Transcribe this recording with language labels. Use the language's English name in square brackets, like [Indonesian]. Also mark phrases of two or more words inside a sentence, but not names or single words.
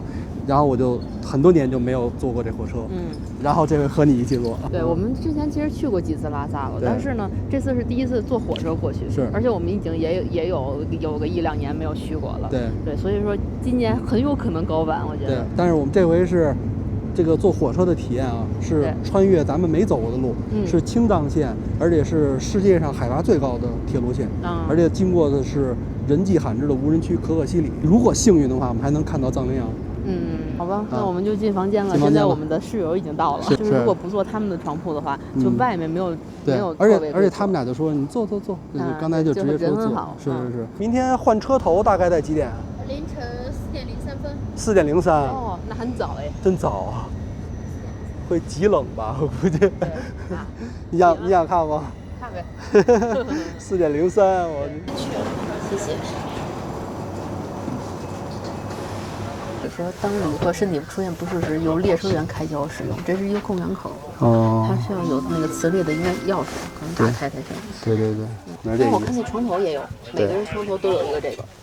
[Chinese] 然後我就很多年就沒有坐過這火車，然後這回和你一起坐。對，我們之前其實去過幾次拉薩了，但是呢，這次是第一次坐火車過去，是，而且我們已經也有個1-2年沒有去過了。對，所以說今年很有可能高反，我覺得。對，但是我們這回是這個坐火車的體驗啊，是穿越咱們沒走過的路，是青藏線，而且是世界上海拔最高的鐵路線，而且經過的是人跡罕至的無人區可可西里。如果幸運的話，我們還能看到藏羚羊。好吧，那我們就進房間了。現在我們的室友已經到了，就是如果不坐他們的床鋪的话，就外面沒有而且他們倆就說你坐，剛才就直接說坐。是。明天換車頭大概在幾點？凌晨4:03分。 4:03。哦，那很早哎。真早啊！會極冷吧？我估計。你想看嗎？看呗。 4:03，我去了，謝謝。说当旅客身體出現不適時，由列車員開交使用，這是一個供氧口。它需要有那個磁力的應該鑰匙，可能打開才行。對。但是我看那床頭也有，每個人床頭都有一個這個。